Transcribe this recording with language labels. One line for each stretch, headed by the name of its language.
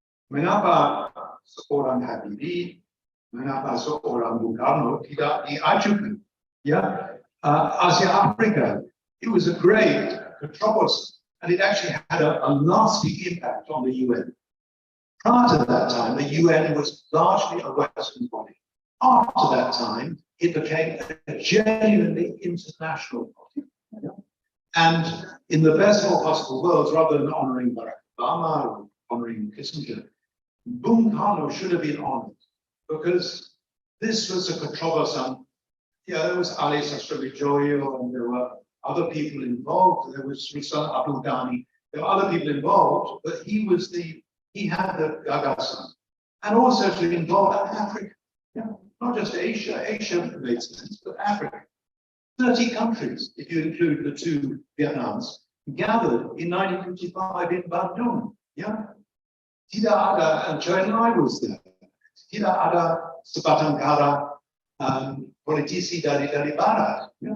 Indonesian: Mengapa seorang Habibie, mengapa seorang Bung Karno tidak diajukan?
English: Ya, Asia Africa, it was a great controversy, and it actually had a nasty impact on the UN. Prior to that time, the UN was largely a Western body. After that time, it became a genuinely international body. And in the best of all possible worlds, rather than honoring Barack Obama or honoring Kissinger, Bung Karno should have been honored, because this was a controversy. Yeah, there was Ali Sastro Joyo, and there were other people involved. There was Sultan Abdul Ghani. There were other people involved, but he had the Gagasan. And also to involve Africa, not just Asia. Asia made sense, but Africa. 30 countries, if you include the two Vietnams, gathered in 1955 in Bandung.
Indonesian: Tidak ada,
English: and Chou En-lai was there.
Indonesian: Tidak ada sebatang kara politisi dari barat.